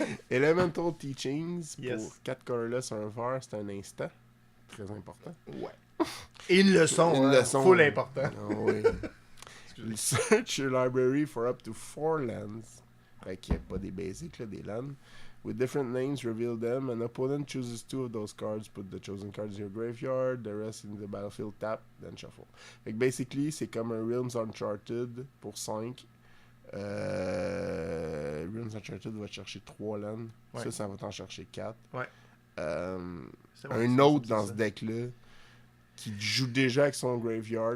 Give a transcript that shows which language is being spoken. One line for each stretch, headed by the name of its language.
English: Elemental Teachings, Yes.
French: pour 4 colorless, un vert, c'est un instant. Très important. Ouais. Et une leçon, Une hein, leçon.
English: full important.
French: Ah oui.
English: Search your library for up to 4 lands.
French: Fait qu'il n'y a pas des basics, là, des lands.
English: with different names, reveal them. An opponent chooses 2 of those cards, put the chosen cards in your graveyard, the rest in the battlefield, tap, then shuffle.
French: Fait que basically, c'est comme un Realms Uncharted pour 5. Realms Uncharted va te chercher 3 lands. Ouais. Ça va t'en chercher 4. Ouais. Un autre dans ce deck-là qui joue déjà avec son graveyard.